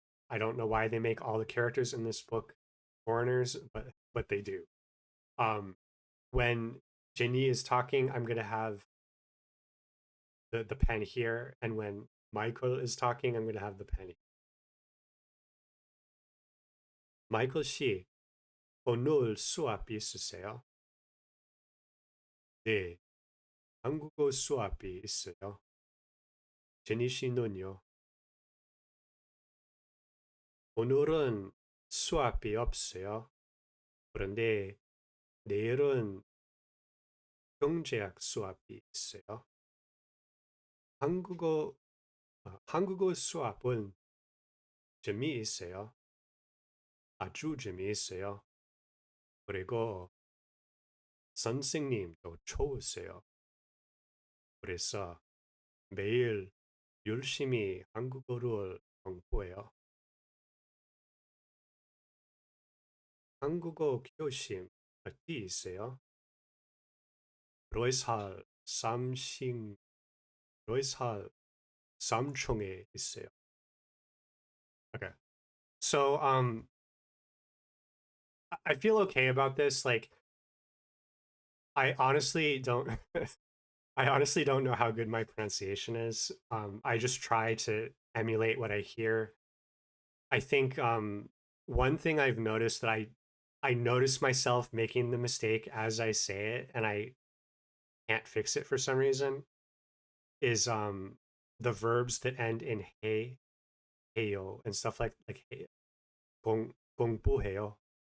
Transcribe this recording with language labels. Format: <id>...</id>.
<en>I don't know why they make all the characters in this book foreigners, but they do. Um, when Jenny is talking, I'm gonna have the pen here, and when Michael is talking, I'm gonna have the pen here.</en> <ko>마이클 씨, 오늘 수업 있으세요? 네, 한국어 수업이 있어요. 제니 씨는요? 오늘은 수업이 없어요. 그런데 내일은 경제학 수업이 있어요. 한국어, 한국어 수업은 재미있어요. 아주 재미있어요. 그리고 선생님도 좋으세요. 그래서 매일 열심히 한국어를 공부해요. 한국어 교실 어디 있어요? 로이살 삼신 로이살 삼총에 있어요.</ko> <en>Okay. So I feel okay about this. Like I honestly don't I honestly don't know how good my pronunciation is. I just try to emulate what I hear. I think one thing I've noticed that I notice myself making the mistake as I say it and I can't fix it for some reason is the verbs that end in hey, heyo and stuff like hey,</en> <ko>공 공부해요.</ko>